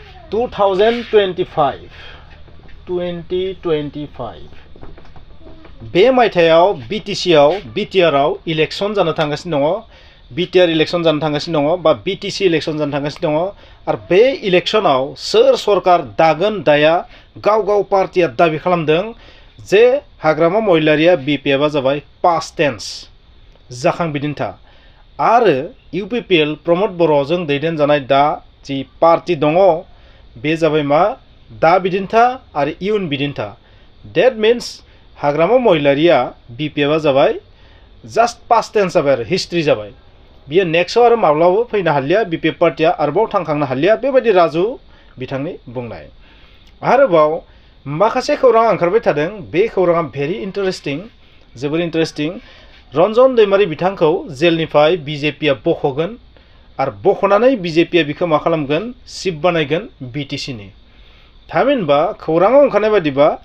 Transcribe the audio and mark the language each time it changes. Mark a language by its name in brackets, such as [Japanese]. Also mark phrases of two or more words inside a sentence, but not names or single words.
[Bodo] 2025 बे मायथाइयाव BTR आव इलेक्शन जानो थांगासिनो दङ BTR इलेक्शन जानो थांगासिनो दङ बा BTC इलेक्शन जानो थांगासिनो दङ आरो बे इलेक्शनाव सोर सरकार दागोन दाया गाव पार्टिया दाबि खालामदों जे हाग्रामा महिलारिया BPF आ जाबाय [English] past tense [Bodo] जाखां बिदिन्था आरो UPPL प्रमोद बर'जों दैदेनजानाय दा जि पार्टी दङ बे जाबाय मा दा बिदिन्था आरो इयुन बिदिन्था [English] that means [Bodo] हाग्रामा महिलारिया BPF आ जाबाय [English] just past tense [Bodo] जाबाय आरो हिस्ट्री जाबाय बियो नेक्स्टआव आरो माब्लाबाबो फैनो हालिया BPF पार्टिया आरोबाव थांखांनो हालिया बेबायदि राजु बिथांनि बुंनाय आरोबाव माखासे खौरां ओंखारबाय थादों बे खौराङा [English] very interesting [Bodo] जोबोर इन्टारेस्टिं रन्जन दैमारि बिथांखौ जेलनिफ्राय BJP आ बख'गोन आरो बख'नानै BJP आ बिखौ मा खालामगोन चिफ बानायगोन BTC नि थामहिनबा खौराङाव ओंखारनाय बादिबा